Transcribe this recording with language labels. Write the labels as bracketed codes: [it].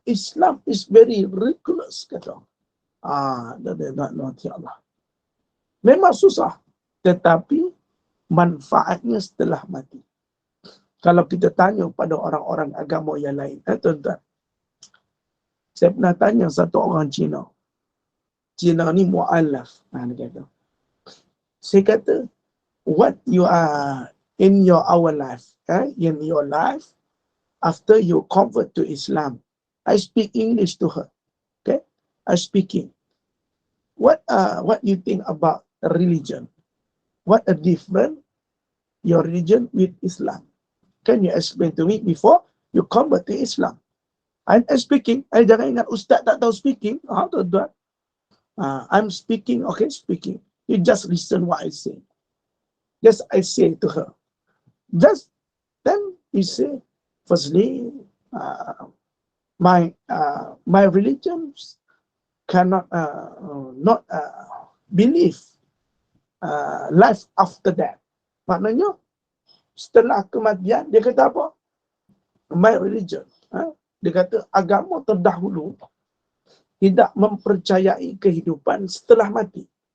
[en] Islam is very rigorous, kata. [ms] Allah. Memang susah. Tetapi manfaatnya setelah mati. Kalau kita tanya pada orang-orang agama yang lain, tuan-tuan. Saya pernah tanya satu orang Cina. Cina ni mu'alaf. Dia kata. Saya kata, [en] what you are in our life, in your life, after you convert to Islam, I speak English to her. Okay, I speaking. What you think about religion? What a different your religion with Islam? Can you explain to me before you convert to Islam? I'm speaking. [ms] Jangan ingat Ustaz tak tahu [en] speaking. [ms] Tuan-tuan. [en] I'm speaking. Okay, speaking. You just listen what I say. Just I say to her. Just then you say, firstly, my religion cannot not believe life after that. [ms] Maknanya setelah kematian, dia kata apa? [en] My religion. [ms] Dia kata agama terdahulu tidak mempercayai kehidupan setelah mati.